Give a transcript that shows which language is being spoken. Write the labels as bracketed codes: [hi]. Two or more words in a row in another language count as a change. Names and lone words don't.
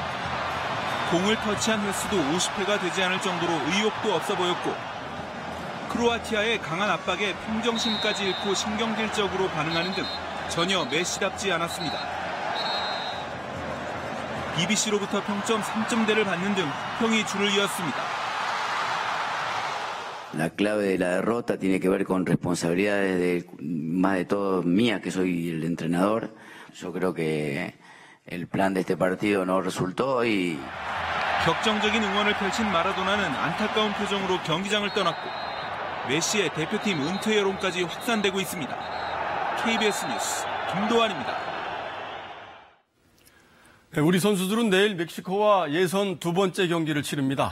[ko] 공을 터치한 횟수도 50회가 되지 않을 정도로 의욕도 없어 보였고 크로아티아의 강한 압박에 평정심까지 잃고 신경질적으로 반응하는 등 전혀 메시답지 않았습니다. BBC로부터 평점 3점대를 받는 등 평이 줄을 이었습니다. [es] La clave de la derrota tiene que ver con responsabilidades más de todo mía, que soy el entrenador. Yo creo que el plan de este partido no resultó y [ko] 격정적인 응원을 펼친 마라도나는 안타까운 표정으로 경기장을 떠났고 메시의 대표팀 은퇴 여론까지 확산되고 있습니다. KBS 뉴스 김도환입니다. 우리 선수들은 내일 멕시코와 예선 두 번째 경기를 치릅니다.